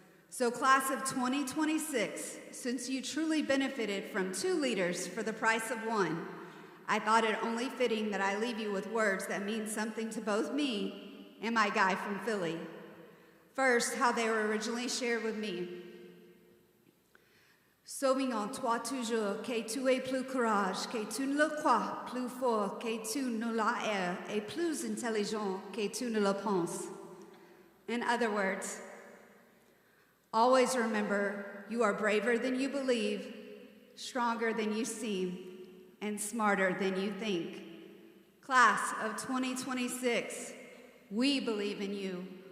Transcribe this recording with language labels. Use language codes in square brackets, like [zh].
[en] So class of 2026, since you truly benefited from 2 leaders for the price of 1, I thought it only fitting that I leave you with words that mean something to both me and my guy from Philly. First, how they were originally shared with me. [fr] Souviens toi toujours que tu es plus courage, que tu ne le crois, plus fort que tu ne l'as, et plus intelligent que tu ne le penses. [en] In other words, always remember you are braver than you believe, stronger than you seem, and smarter than you think. Class of 2026, we believe in you.